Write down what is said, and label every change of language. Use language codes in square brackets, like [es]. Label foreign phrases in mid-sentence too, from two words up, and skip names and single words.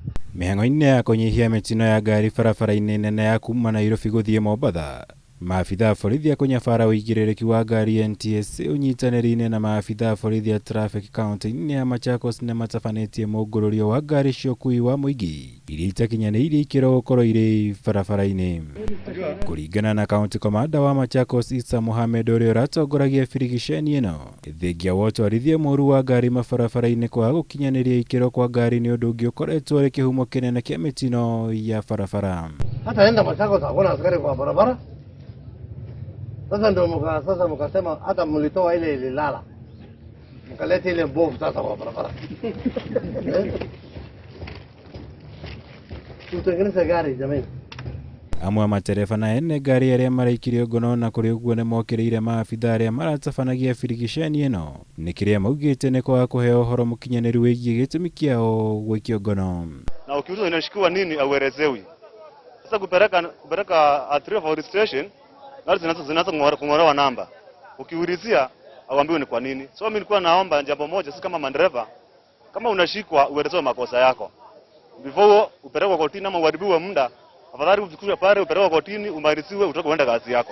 [ki] Mĩhang'o-inĩ ya kũnyihia mĩtino ya ngari barabara-inĩ nene ya kuma Nairobi gũthiĩ Mombatha, maabitha a borithi a kũnyabara ũigĩrĩrĩki wa ngari NTSA ũnyitanĩri-inĩ na maabitha a borithi a traffic kaunti-inĩ ya Machakos nĩ matabanĩtie mũngũrũrio wa ngari cia ũkui wa mũingĩ iria itakinyanĩirie ikĩro gũkorwo irĩ barabara-inĩ. Kũringana na kaunti komanda wa Machakos Isa Mohamed ũrĩa ũratongoragia birigiceni ĩno, thengia wa ũtwarithia mũũru wa ngari mabarabara-inĩ kwaga gũkinyanĩria ikĩro kwa ngari nĩ ũndũ ũngĩ ũkoretwo ũrĩ kĩhumo kĩnene kĩa mĩtino ya barabara. [sw] Hata enda Machakos hakuna askari kwa barabara. Sasa ndio mkasema hata mlitoa ile ililala, mkaleta ile mbovu sasa kwa barabara. Tutengeneze gari jamani. [ki] Amwe matereba na ene ngari arĩa maraikirio ngono na kũrĩ ũguo nĩ mokĩrĩire maabitha arĩa maratabanagia birigiceni ĩno nĩ kĩrĩa maugĩte nĩ kwaga kũheo ũhoro mũkinyanĩru wĩgiĩ gĩtũmi kĩao gũikio ngono. [sw] Na ukiulizwa inashikiwa nini auelezewi. Sasa kupeleka athiriwa [en] for registration, [sw] gari zinaanza kung'olewa namba. Ukiulizia auambiwe ni kwa nini. So mimi nilikuwa naomba jambo moja, sisi kama mandereva, kama unashikwa uelezewe makosa yako. Before upelekwe kotini ama uharibiwe muda, afadhali ufikishwe pale upelekwe kotini, umaliziwe, utoke uende kazi yako.